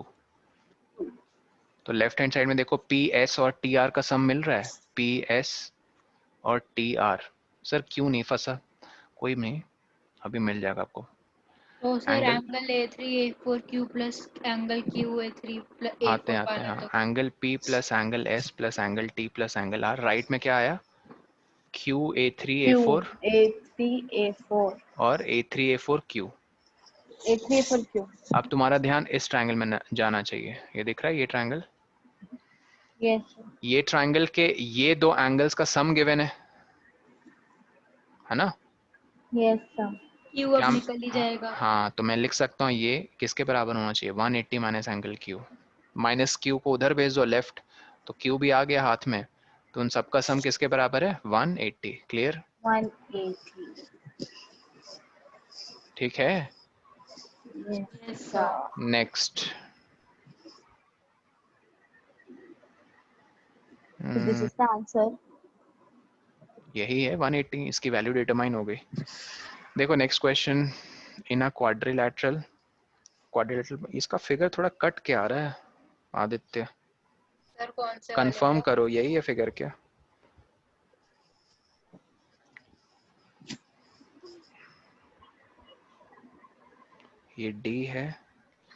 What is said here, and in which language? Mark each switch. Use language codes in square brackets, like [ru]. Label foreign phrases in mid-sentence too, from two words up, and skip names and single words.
[hi] तो [en] left hand side [hi] में देखो PS और TR का सम मिल रहा है, PS और TR। सर क्यों नहीं फंसा? कोई नहीं, अभी मिल जाएगा आपको। तो सर एंगल [en] angle A3A4Q plus angle QA3 plus [hi] आते A4 आते वाला हाँ, तो [en] angle P plus angle S plus angle T plus angle R. [hi] राइट में क्या आया? QA3A4 QA3A4 और A3A4Q। A3A4Q। अब तुम्हारा ध्यान इस ट्रायंगल में जाना चाहिए, ये दिख रहा है ये ट्रायंगल? यस ये ट्रायंगल के ये दो एंगल्स का सम गिवन है ना? [en] yes sir. [hi] Q क्या अब निकल ही जाएगा। हाँ, तो मैं लिख सकता हूँ ये किसके बराबर होना चाहिए? [en] 180 minus angle Q. [hi] माइनस Q को उधर भेज दो लेफ्ट, तो Q भी आ गया हाथ में, तो उन सबका सम किसके बराबर है? 180। क्लियर? 180। ठीक है, यस सर। सर। नेक्स्ट। [en] So this is the answer. [hi] यही है 180, इसकी वैल्यू डिटरमाइन हो गई। देखो नेक्स्ट क्वेश्चन, [en] in a quadrilateral, [hi] क्वाड्रिलैटरल इसका फिगर थोड़ा कट के आ रहा है आदित्य, सर कौन से वाले कंफर्म का? करो यही है फिगर क्या? ये D है, ये